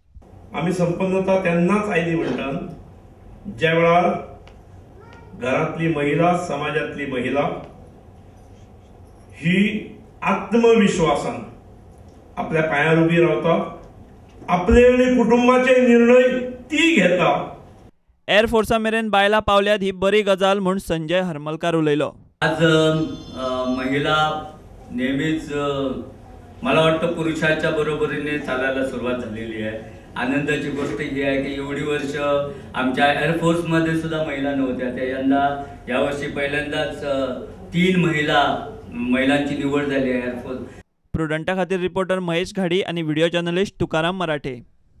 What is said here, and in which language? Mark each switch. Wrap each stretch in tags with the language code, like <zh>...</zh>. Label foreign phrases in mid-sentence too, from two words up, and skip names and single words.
<kok>आमी संपन्नता तेन्नाच आयली म्हणटात ज्या वेळार घरातली महिला, समाजातली महिला ही आत्मविश्वासान आपल्या पांयार उबी रावता, आपले आनी कुटुंबाचे निर्णय ती घेता। एअर फोर्सा मेरेन बायलां पावल्यात ही बरी गजाल म्हूण संजय हरमलकार उलयलो।</kok> <mr>आज महिला नेहमीच मला वाटतं पुरुषाच्या बरोबरीने चालायला सुरुवात झालेली आहे। आनंदाची गोष्ट ही आहे की एवढी वर्ष आमच्या एअरफोर्समध्ये सुद्धा महिला नव्हत्या, त्या यंदा यावर्षी पहिल्यांदाच 3 महिलांची निवड झाली आहे एअरफोर्स।</mr> <kok>प्रुडंटा खातीर रिपोर्टर महेश घाडी आणि</kok> <en>video journalist</en> <kok>तुकाराम मराठे।</kok>